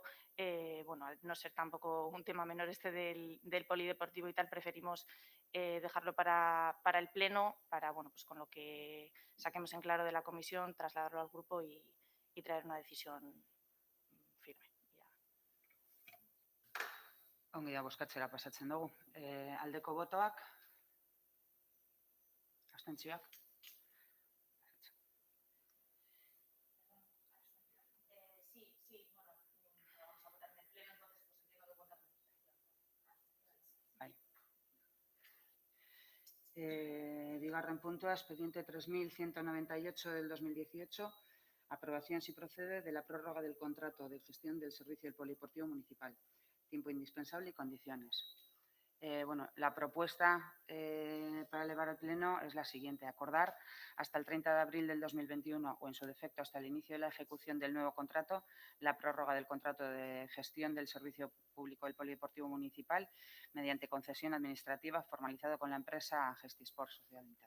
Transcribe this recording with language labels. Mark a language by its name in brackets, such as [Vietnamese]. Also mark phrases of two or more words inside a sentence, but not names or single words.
[Spanish] Bueno, al no ser tampoco un tema menor este del polideportivo y tal, preferimos dejarlo para el pleno, para bueno, pues con lo que saquemos en claro de la comisión, trasladarlo al grupo y traer una decisión firme. [Basque] Ongi da, bozkatzera pasatzen dugu. Aldeko botoak, Abstentzioak? Bigarren puntua, [Spanish] expediente 3198 del 2018, aprobación, si procede, de la prórroga del contrato de gestión del servicio del polideportivo municipal, tiempo indispensable y condiciones. La propuesta para elevar al Pleno es la siguiente: acordar hasta el 30 de abril del 2021 o, en su defecto, hasta el inicio de la ejecución del nuevo contrato, la prórroga del contrato de gestión del servicio público del polideportivo municipal mediante concesión administrativa formalizado con la empresa Gestisport Sociedad Limitada.